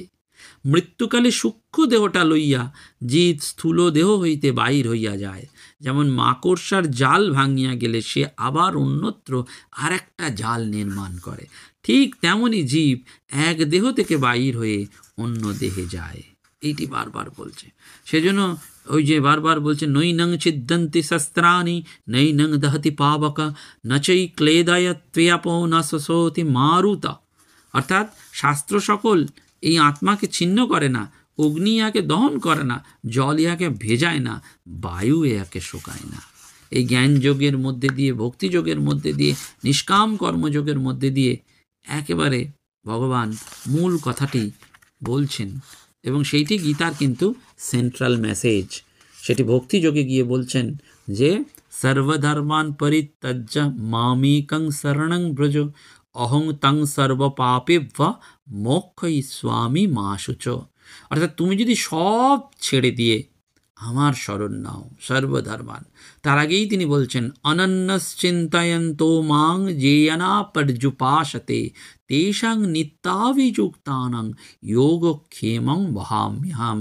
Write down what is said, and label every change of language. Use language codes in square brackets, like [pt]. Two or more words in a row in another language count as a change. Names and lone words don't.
[bn] মৃত্যুকালে সূক্ষ্ম দেহটা লইয়া জীব স্থূল দেহ হইতে বাহির হইয়া যায়। যেমন মাকড়সার জাল ভাঙিয়া গেলে সে আবার অন্যত্র আর একটা জাল নির্মাণ করে, ঠিক তেমনি জীব এক দেহ থেকে বাহির হয়ে অন্য দেহে যায়। এইটি বারবার বলছে। সেজন্য ওই যে বারবার বলছে, [sa] নৈনং ছিদ্যন্তি শস্ত্রাণি নৈনং দহতি পাবক নচৈ ক্লেদয় ত্বয়াপো ন শোষতি মারুতা। [bn] অর্থাৎ শাস্ত্র সকল এই আত্মাকে ছিন্ন করে না, অগ্নি ইহাকে দহন করে না, জল ইহাকে ভেজায় না, বায়ু ইহাকে শোকায় না। এই জ্ঞানযোগের মধ্যে দিয়ে, ভক্তিযোগের মধ্যে দিয়ে, নিষ্কাম কর্মযোগের মধ্যে দিয়ে একেবারে ভগবান মূল কথাটি বলছেন। এবং সেইটি গীতার কিন্তু [en] central message. [bn] সেটি ভক্তিযোগে গিয়ে বলছেন যে [sa] সর্বধর্মান পরিত্যজ্য মামেকং শরণং ব্রজ অহং তং সর্বপাপেভ্য মোক্ষয়িষ্যামি মা শুচ। [bn] অর্থাৎ তুমি যদি সব ছেড়ে দিয়ে আমার শরণ নাও, সর্বধর্মান। তার আগেই তিনি বলছেন, [sa] অনন্যশ্চিন্তয়ন্তো মাং যেয়না পর্যুপাসতে তেষাং নিত্যাভিযুক্তানাং যোগক্ষেমং বহাম্যহম।